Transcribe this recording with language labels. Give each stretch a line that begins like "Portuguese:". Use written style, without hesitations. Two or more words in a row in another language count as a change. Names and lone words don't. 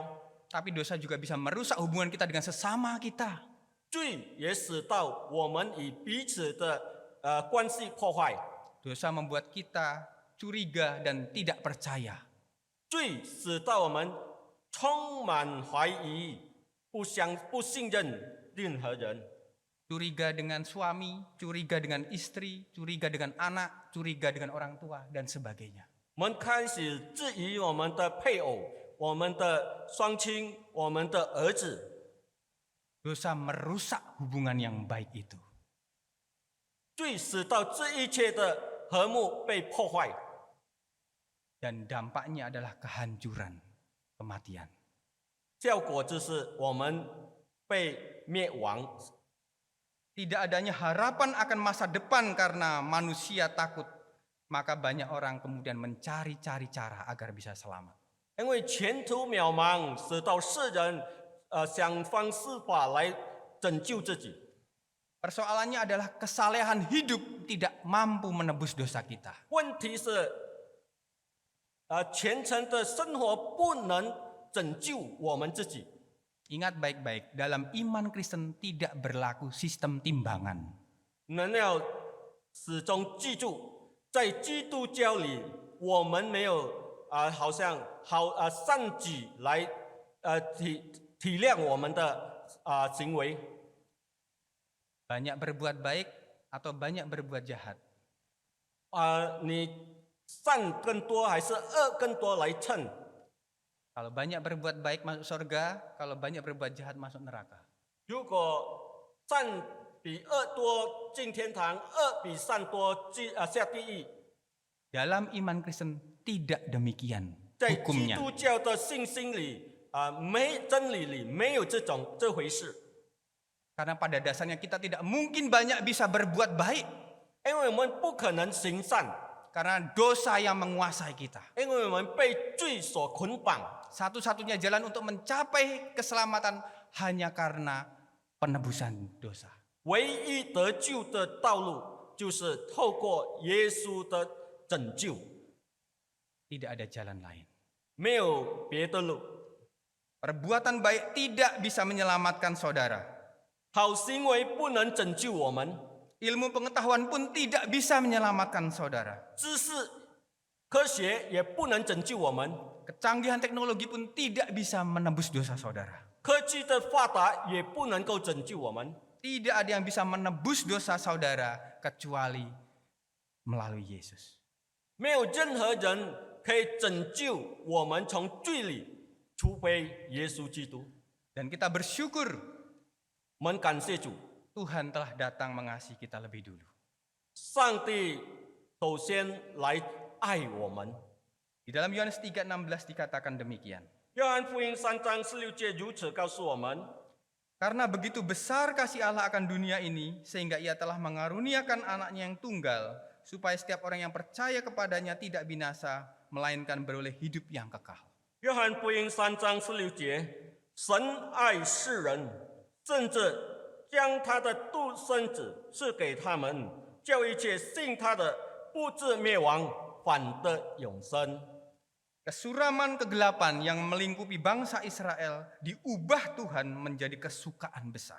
Indonesian: Tapi dosa juga bisa merusak hubungan kita dengan sesama kita.
Chinese: 罪也使到我们与彼此的关系破坏，
Indonesian: Dosa membuat kita curiga dan tidak percaya.
Chinese: 罪使到我们充满怀疑，不信任任何人。
Indonesian: Curiga dengan suami, curiga dengan istri, curiga dengan anak, curiga dengan orang tua, dan sebagainya.
Chinese: 我们开始质疑我们的配偶、我们的双亲、我们的儿子。
Indonesian: Dosa merusak hubungan yang baik itu.
Chinese: 罪使到这一切的和睦被破坏，
Indonesian: Dan dampaknya adalah kehancuran, kematian.
Chinese: 效果就是我们被灭亡。
Indonesian: Tidak adanya harapan akan masa depan karena manusia takut. Maka banyak orang kemudian mencari-cari cara agar bisa selamat.
Chinese: 因为前途渺茫，使到世人想方设法来拯救自己。
Indonesian: Persoalannya adalah kesalehan hidup tidak mampu menebus dosa kita.
Chinese: 问题是，虔诚的生活不能拯救我们自己。
Indonesian: Ingat baik-baik, dalam iman Kristen tidak berlaku sistem timbangan.
Chinese: 你们要始终记住，在基督教里，我们没有好像善举来体谅我们的行为。
Indonesian: Banyak berbuat baik atau banyak berbuat jahat.
Chinese: 你善更多还是恶更多来称？
Indonesian: Kalau banyak berbuat baik masuk surga, kalau banyak berbuat jahat masuk neraka.
Chinese: 如果善比恶多进天堂，恶比善多下地狱。
Indonesian: Dalam iman Kristen tidak demikian.
Chinese: 在基
Indonesian: hukumnya.
Chinese: 督教的信心里真理里没有这回事，
Indonesian: Karena pada dasarnya kita tidak mungkin banyak bisa berbuat baik.
Chinese: 因为我们不可能行善，
Indonesian: Karena dosa yang menguasai kita.
Chinese: 因为我们被罪所捆绑。
Indonesian: Satu-satunya jalan untuk mencapai keselamatan hanya karena penebusan dosa.
Chinese: 唯一得救的道路就是透过耶稣的拯救，
Indonesian: Tidak ada jalan lain.
Chinese: 没有别的路。
Indonesian: Perbuatan baik tidak bisa menyelamatkan saudara.
Chinese: 好行为不能拯救我们，
Indonesian: Ilmu pengetahuan pun tidak bisa menyelamatkan saudara.
Chinese: 知识、科学也不能拯救我们，
Indonesian: Kecanggihan teknologi pun tidak bisa menebus dosa saudara.
Chinese: 科技的发达也不能够拯救我们。
Indonesian: Tidak ada yang bisa menebus dosa saudara kecuali melalui Yesus.
Chinese: 没有任何人可以拯救我们从罪里，除非耶稣基督。
Indonesian: Dan kita bersyukur
Chinese: 我们感谢主，
Indonesian: Tuhan telah datang mengasihi kita lebih dulu.
Chinese: 上帝首先来爱我们。
Indonesian: Di dalam Yohanes 3:16 dikatakan demikian.
Chinese: 约翰福音3章16节如此告诉我们：
Indonesian: Karena begitu besar kasih Allah akan dunia ini, sehingga ia telah mengaruniakan anaknya yang tunggal, supaya setiap orang yang percaya kepadanya tidak binasa, melainkan beroleh hidup yang kekal.
Chinese: 约翰福音3章16节，神爱世人，甚至将他的独生子赐给他们，叫一切信他的不至灭亡，反得永生。
Indonesian: Kesuraman kegelapan yang melingkupi bangsa Israel diubah Tuhan menjadi kesukaan besar.